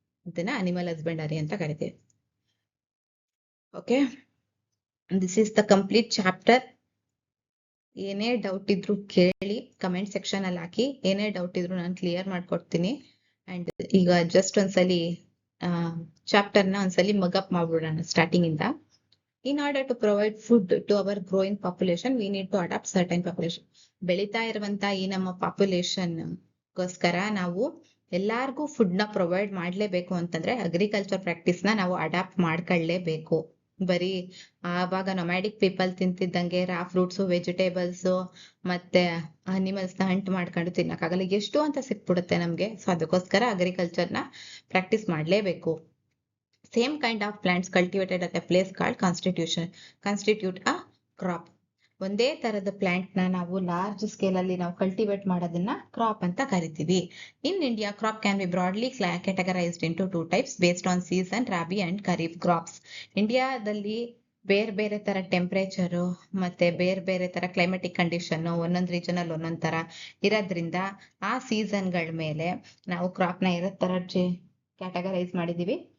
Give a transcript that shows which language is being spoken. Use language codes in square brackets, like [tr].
[kn] ಇದನ್ನ animal husbandry ಅಂತ ಕರಿತೀವಿ. [en] Okay, this is the complete chapter. [kn] ಏನೇ ಡೌಟ್ ಇದ್ರು ಕೇಳಿ, ಕಮೆಂಟ್ ಸೆಕ್ಷನ್ ಅಲ್ಲಿ ಹಾಕಿ. ಏನೇ ಡೌಟ್ ಇದ್ರು ನಾನು ಕ್ಲಿಯರ್ ಮಾಡ್ಕೊಡ್ತೀನಿ. ಅಂಡ್ ಈಗ ಜಸ್ಟ್ ಒಂದ್ಸಲಿ ಚಾಪ್ಟರ್ ನ ಒಂದ್ಸಲಿ ಮಗಪ್ ಮಾಡ್ಬಿಡೋಣ ಸ್ಟಾರ್ಟಿಂಗ್ ಇಂದ. [en] In order to provide food to our growing population, we need to adopt certain population. [kn] ಬೆಳೀತಾ ಇರುವಂತ ಈ ನಮ್ಮ ಪಾಪ್ಯುಲೇಷನ್ ಗೋಸ್ಕರ ನಾವು ಎಲ್ಲಾರ್ಗೂ ಫುಡ್ ನ ಪ್ರೊವೈಡ್ ಮಾಡ್ಲೇಬೇಕು ಅಂತಂದ್ರೆ ಅಗ್ರಿಕಲ್ಚರ್ ಪ್ರಾಕ್ಟೀಸ್ ನ ನಾವು ಅಡಾಪ್ಟ್ ಮಾಡ್ಕೊಳ್ಳೇಬೇಕು. ಬರೀ ಆವಾಗ ನೊಮ್ಯಾಡಿಕ್ ಪೀಪಲ್ ತಿಂತಿದ್ದಂಗೆ ರಾ ಫ್ರೂಟ್ಸ್, ವೆಜಿಟೇಬಲ್ಸ್ ಮತ್ತೆ ಅನಿಮಲ್ಸ್ ನ ಹಂಟ್ ಮಾಡ್ಕೊಂಡು ತಿನ್ನಕ್ಕಾಗಲ್ಲ, ಎಷ್ಟು ಅಂತ ಸಿಕ್ಬಿಡುತ್ತೆ ನಮ್ಗೆ. ಸೊ ಅದಕ್ಕೋಸ್ಕರ ಅಗ್ರಿಕಲ್ಚರ್ ನ ಪ್ರಾಕ್ಟೀಸ್ ಮಾಡ್ಲೇಬೇಕು. [en] Same kind of plants cultivated at a place called constitute a crop. [kn] ಒಂದೇ ತರದ ಪ್ಲಾಂಟ್ ನ ನಾವು ಲಾರ್ಜ್ ಸ್ಕೇಲ್ ಅಲ್ಲಿ ನಾವು ಕಲ್ಟಿವೇಟ್ ಮಾಡೋದನ್ನ ಕ್ರಾಪ್ ಅಂತ ಕರಿತೀವಿ. [en] In India crop can be broadly categorized into 2 types based on season, rabi and kharif crops. [kn] ಇಂಡಿಯಾದಲ್ಲಿ ಬೇರೆ ಬೇರೆ ತರ ಟೆಂಪರೇಚರು ಮತ್ತೆ ಬೇರೆ ಬೇರೆ ತರ ಕ್ಲೈಮೆಟಿಕ್ ಕಂಡೀಷನ್ ಒಂದೊಂದು ರೀಜನ್ ಒಂದೊಂದ್ ತರ ಇರೋದ್ರಿಂದ ಆ ಸೀಸನ್ಗಳ ಮೇಲೆ ನಾವು ಕ್ರಾಪ್ ನ ಎರಡ್ ತರ ಕ್ಯಾಟಗರೈಸ್ ಮಾಡಿದೀವಿ.